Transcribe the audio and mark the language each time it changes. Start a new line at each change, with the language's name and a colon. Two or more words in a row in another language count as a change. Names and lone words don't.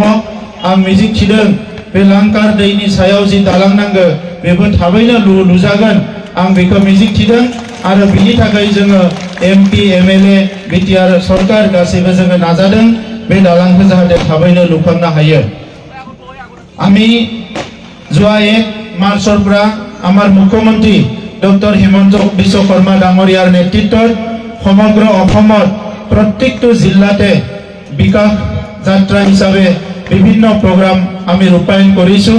Bodo: आं मिजिंथिदों बे लांकार दैनि सायाव जि दालां नांगौ बेबो थाबैनो लुजागोन, आं बेखौ मिजिंथिदों आरो बिनि थाखाय जोङो एमपि एमएलए बिटिआर सरकार गासैबो जोङो नाजादों बे दालांखौ जाहाथे थाबैनो लुखांनो हायो।
Assamese: আমি যোৱা 1 মাৰ্চৰ পৰা আমাৰ মুখ্যমন্ত্ৰী ডক্টৰ হিমন্ত বিশ্ব শৰ্মা ডাঙৰীয়াৰ নেতৃত্বত সমগ্ৰ অসমত প্ৰত্যেকটো জিলাতে বিকাশ যাত্ৰা হিচাপে বিভিন্ন প্ৰগ্ৰাম আমি ৰূপায়ণ কৰিছোঁ।